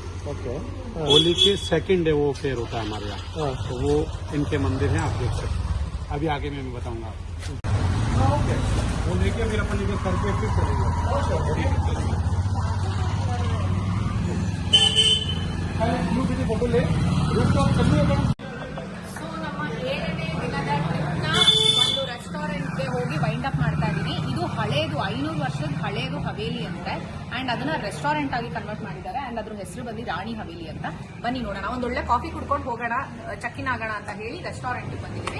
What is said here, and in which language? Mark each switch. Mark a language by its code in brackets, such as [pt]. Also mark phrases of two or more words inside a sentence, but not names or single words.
[hi] होली के [en] second day [hi] वो फेयर होता है हमारे यहाँ। तो वो इनके मंदिर हैं, आप देख सकते हैं। अभी आगे मैं बताऊंगा आपको। वो लेके फिर अपन इधर सर पे फिर चलेंगे। फोटो ले [kn] ಹೋಗಿ [en] wind up [kn] ಮಾಡ್ತಾ ಇದೀನಿ. ಇದು ಹಳೇದು 500 ವರ್ಷದ ಹಳೇದು ಹವೇಲಿ ಅಂತೆ, ಅಂಡ್ ಅದನ್ನ ರೆಸ್ಟೋರೆಂಟ್ ಆಗಿ ಕನ್ವರ್ಟ್ ಮಾಡಿದ್ದಾರೆ, ಅಂಡ್ ಅದ್ರ ಹೆಸರು ಬಂದು ರಾಣಿ ಹವೇಲಿ ಅಂತ. ಬನ್ನಿ ನೋಡೋಣ, ಒಂದೊಳ್ಳೆ ಕಾಫಿ ಕುಡ್ಕೊಂಡು ಹೋಗೋಣ, ಚೆಕ್ಕಿನ್ ಆಗೋಣ ಅಂತ ಹೇಳಿ ರೆಸ್ಟೋರೆಂಟ್ ಬಂದಿದ್ದೀವಿ.